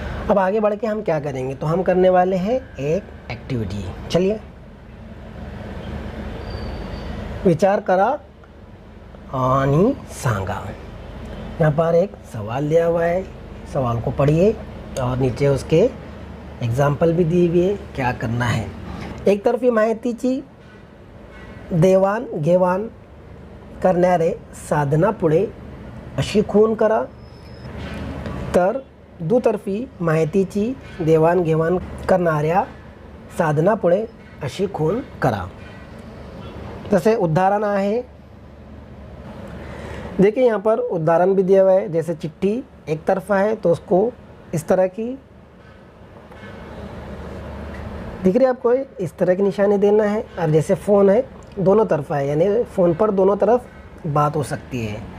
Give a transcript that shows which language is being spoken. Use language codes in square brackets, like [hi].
[hi] अब आगे बढ़ के हम क्या करेंगे? तो हम करने वाले हैं एक एक्टिविटी. चलिए. [mr] विचार करा आणि सांगा. [hi] यहाँ पर एक सवाल दिया हुआ है, सवाल को पढ़िए और नीचे उसके एक्झाम्पल भी दी हुई है क्या करना है. [mr] एकतर्फी माहितीची देवाणघेवाण करणारे साधनापुढे अशी खूण करा. तर दुतर्फी माहितीची देवाणघेवाण करणाऱ्या साधनापुढे अशी खूण करा. [hi] जैसे उदाहरण है, देखिए यहाँ पर उदाहरण भी दिया हुआ है. जैसे चिट्ठी एक तरफा है तो उसको इस तरह की दिख रही है आपको, इस तरह की निशानी देना है. और जैसे फ़ोन है दोनों तरफा है, यानी फ़ोन पर दोनों तरफ बात हो सकती है.